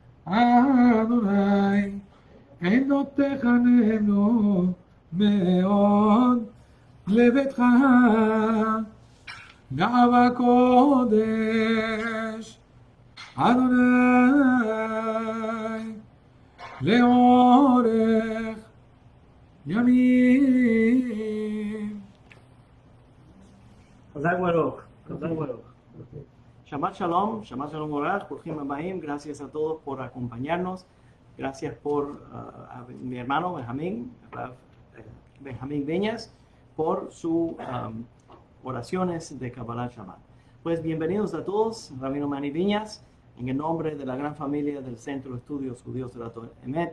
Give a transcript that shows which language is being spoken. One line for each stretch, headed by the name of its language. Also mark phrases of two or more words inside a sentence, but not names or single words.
Hebrew: אדוני עדותיך נאמנו מאוד לביתך גאווה קודש אדוני לאורך ימים. חזק ברוך. שבת שלום אורח, ברוכים הבאים,
Spanish: gracias a todos por acompañarnos, gracias por a mi hermano Benjamín Viñas, por sus oraciones de Kabbalah Shabbat. Pues bienvenidos a todos, Rabino Manny Viñas, en el nombre de la gran familia del Centro de Estudios Judíos de la Torah Emet.